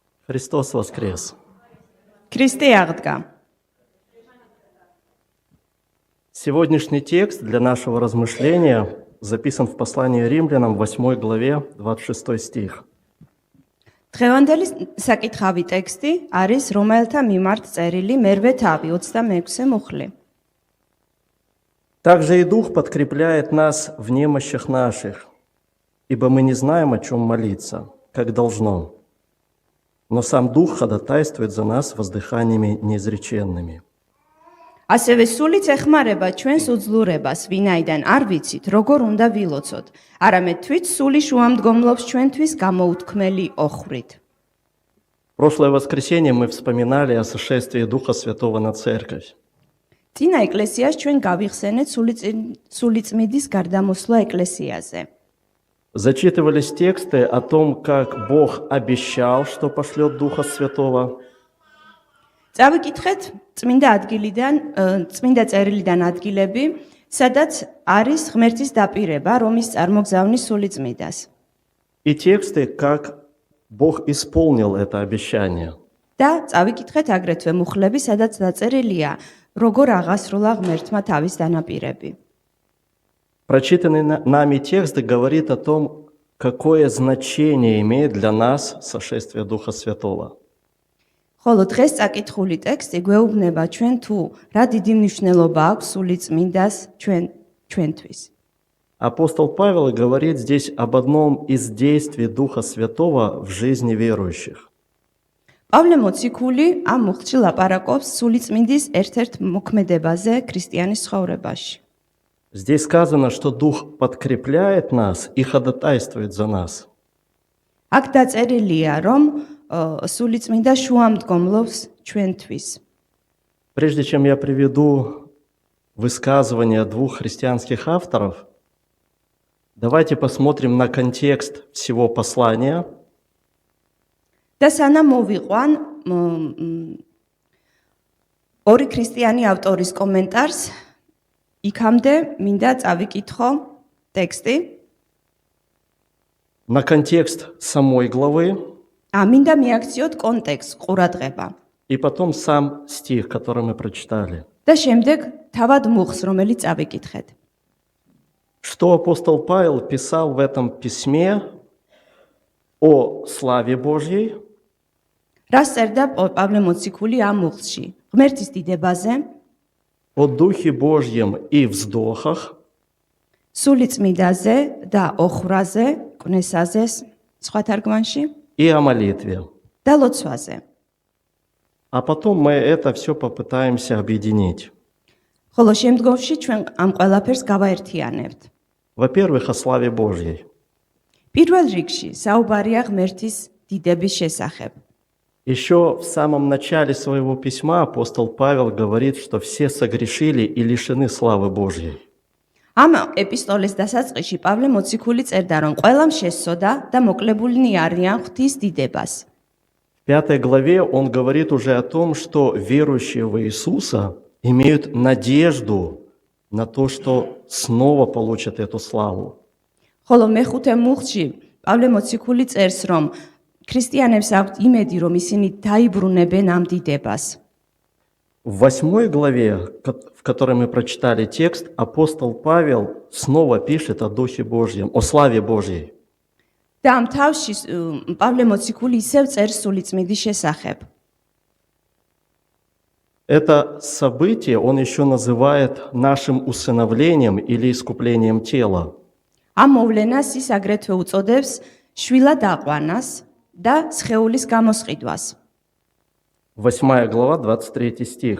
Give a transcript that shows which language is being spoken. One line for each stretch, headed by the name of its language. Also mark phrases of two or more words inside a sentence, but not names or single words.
Russian: Христос воскрес! Քրիստի աղდგա։ Сегодняшний текст для нашего размышления записан в послании Римлянам, 8 главе, 26 стих.
Georgian: Დღევანდელი საკითხავი ტექსტი არის რომაელთა მიმართ წერილი მერვე თავი 26 მუხლი.
Russian: Также и Дух подкрепляет нас в немощах наших, ибо мы не знаем, о чем молиться, как должно. Но сам Дух ходатайствует за нас воздыханиями неизреченными.
Georgian: ასევე სულიც ეხმარება ჩვენს უძლურებას, ვინაიდან არ ვიცით, როგორ უნდა ვილოცოთ, არამედ თვით სული შუამდგომლობს ჩვენთვის გამოუთქმელი ოხრით.
Russian: Прошлое воскресенье мы вспоминали о сошествии Духа Святого на Церковь.
Georgian: წინა ეკლესიას ჩვენ გავიხსენეთ სულიწმიდის გარდამოსვლა ეკლესიაზე.
Russian: Зачитывались тексты о том, как Бог обещал, что пошлет Духа Святого.
Georgian: წავიკითხეთ წმინდა წერილიდან ადგილები, სადაც არის ღმერთის დაპირება, რომ ის წარმოგზავნის სულიწმიდას.
Russian: И тексты, как Бог исполнил это обещание.
Georgian: და წავიკითხეთ აგრეთვე მუხლები, სადაც დაწერილია, როგორ აღასრულა ღმერთმა თავის დანაპირები.
Russian: Прочитанный нами текст говорит о том, какое значение имеет для нас сошествие Духа Святого.
Georgian: ხოლო დღეს წაკითხული ტექსტი გვეუბნება ჩვენ თუ რა დიდი მნიშვნელობა აქვს სულიწმინდას ჩვენთვის.
Russian: Апостол Павел говорит здесь об одном из действий Духа Святого в жизни верующих.
Georgian: პავლე მოციქული ამ მუხლში ლაპარაკობს სულიწმინდის ერთ-ერთ მოქმედებაზე ქრისტიანის ცხოვრებაში.
Russian: Здесь сказано, что Дух подкрепляет нас и ходатайствует за нас.
Georgian: აქ დაწერილია, რომ სულიწმინდა შუამდგომლობს ჩვენთვის.
Russian: Прежде чем я приведу высказывания двух христианских авторов, давайте посмотрим на контекст всего послания.
Georgian: და სანამ მოვიყვან ორი ქრისტიანი ავტორის კომენტარს, იქამდე მინდა წავიკითხო ტექსტი.
Russian: На контекст самой главы
Georgian: მინდა მიაქციოთ კონტექსტ, ყურადღება.
Russian: и потом сам стих, который мы прочитали.
Georgian: და შემდეგ თავად მუხლს, რომელიც წავიკითხეთ.
Russian: Что апостол Павел писал в этом письме о славе Божьей,
Georgian: რას წერდა პავლე მოციქული ამ მუხლში? ღმერთის დიდებაზე,
Russian: о Духе Божьем и вздохах,
Georgian: სულიწმიდაზე და ოხრაზე, კვნესაზე, სხვა თარგმანში
Russian: и о молитве.
Georgian: და ლოცვაზე.
Russian: А потом мы это все попытаемся объединить.
Georgian: ხოლო შემდგომში ჩვენ ამ ყველაფერს გავაერთიანებთ.
Russian: Во-первых, о славе Божьей.
Georgian: პირველ რიგში საუბარია ღმერთის დიდების შესახებ.
Russian: Еще в самом начале своего письма апостол Павел говорит, что все согрешили и лишены славы Божьей.
Georgian: ამ ეპისტოლეს დასაწყისში პავლე მოციქული წერდა, რომ ყველამ შესწოდა და მოკლებულნი არიან ღვთის დიდებას.
Russian: В 5 главе он говорит уже о том, что верующие в Иисуса имеют надежду на то, что снова получат эту славу.
Georgian: ხოლო მეხუთე მუხლში პავლე მოციქული წერს, რომ ქრისტიანებს აქვთ იმედი, რომ ისინი დაიბრუნებენ ამ დიდებას.
Russian: В 8 главе, в которой мы прочитали текст, апостол Павел снова пишет о Духе Божьем, о славе Божьей.
Georgian: და ამ თავში პავლე მოციქული ისევ წერს სულიწმიდის შესახებ.
Russian: Это событие он еще называет нашим усыновлением или искуплением тела.
Georgian: ამ მოვლენას ის აგრეთვე უწოდებს შვილად აყვანას და სხეულის გამოსყიდვას.
Russian: 8 глава, 23 стих.